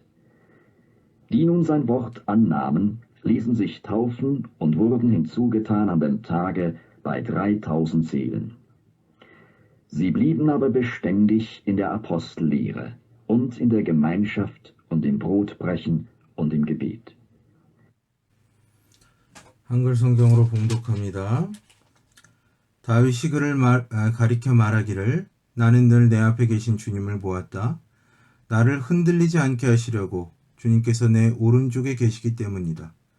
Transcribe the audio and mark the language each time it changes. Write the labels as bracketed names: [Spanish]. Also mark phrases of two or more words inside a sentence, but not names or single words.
[German] Die nun sein Wort annahmen, ließen sich taufen und wurden hinzugetan an dem Tage bei 3000 Seelen. Sie blieben aber beständig in der Apostellehre und in der Gemeinschaft und im Brotbrechen und im Gebet. [Korean] 한글 성경으로 봉독합니다. 다윗이 그를 가리켜 말하기를 나는 늘 내 앞에 계신 주님을 보았다. 나를 흔들리지 않게 하시려고 주님께서 내 오른쪽에 계시기 때문이다.